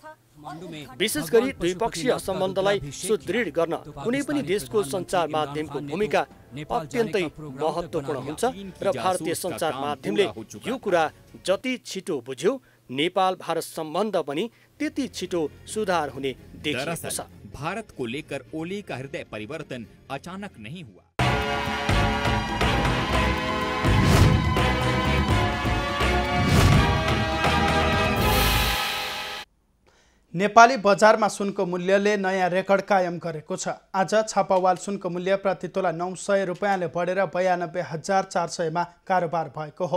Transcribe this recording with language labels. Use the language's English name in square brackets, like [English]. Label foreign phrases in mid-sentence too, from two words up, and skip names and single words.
[Nepali] विशेष गरी द्विपक्षीय सम्बन्धलाई सुदृढ गर्न कुनै पनि देशको सञ्चार माध्यमको भूमिका अत्यन्तै महत्त्वपूर्ण हुन्छ र भारतीय सञ्चार माध्यमले यो कुरा जति छिटो बुझ्यो नेपाल भारत सम्बन्ध पनि त्यति छिटो सुधार हुने देखिएको छ। [Hindi] भारत को लेकर ओली का हृदय परिवर्तन अचानक नहीं हुआ। [Nepali] नेपाली बजारमा सुनको मूल्यले नयाँ रेकर्ड कायम गरेको छ। आज छापावाल सुनको मूल्य प्रति तोला 900 रुपैयाँले बढेर 92,400 मा कारोबार भएको हो।